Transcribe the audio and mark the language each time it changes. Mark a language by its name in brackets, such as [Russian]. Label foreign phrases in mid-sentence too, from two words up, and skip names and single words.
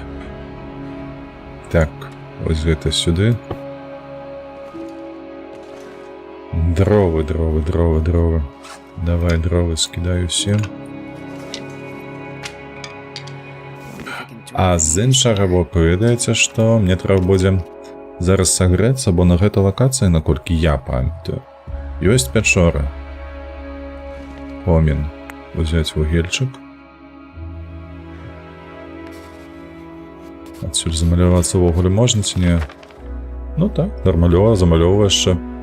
[Ukrainian] Так, ось гэта сюди. Дрова. Давай дрова скидаю всім. А з іншого боку, видається, що мені треба буде зараз [Belarusian] сагрэцца, бо на гэтай лакацыі, наколькі я памятаю, ёсць пячора. Помін. Узяць вугельчык. Адсюль замалявацца ўвогуле можна ці не? Ну так, нармалёва, замалёва яшчэ.